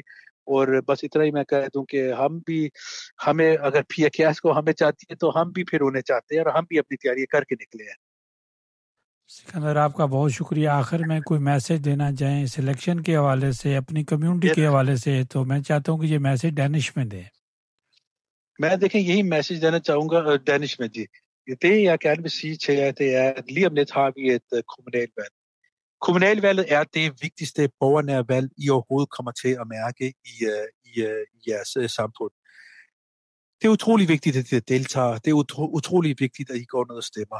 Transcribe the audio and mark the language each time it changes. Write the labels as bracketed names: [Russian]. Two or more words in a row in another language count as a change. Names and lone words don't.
[Urdu] اور بس اتنا ہی میں کہہ دوں کہ ہمیں اگر پی اے کیس کو ہمیں چاہتی ہے تو ہم بھی پھر انہیں چاہتے ہیں، اور ہم بھی اپنی تیاری کر کے نکلے ہیں. سکندر آپ کا بہت شکریہ. آخر میں کوئی میسج دینا چاہیں سلیکشن کے حوالے سے، اپنی کمیونٹی کے حوالے سے، تو میں چاہتا ہوں کہ یہ میسج ڈینش میں دیں. میں دیکھیں یہی میسج دینا چاہوں گا ڈینش میں. [Danish] جی det jeg gerne vil sige til jer, det er, at lige om lidt har vi et kommunalvalg. Kommunalvalget er det vigtigste borgernære valg, I overhovedet kommer til at mærke i jeres samfund. Det er utrolig vigtigt, at I deltager. Det er utrolig vigtigt, at I går ned og stemmer.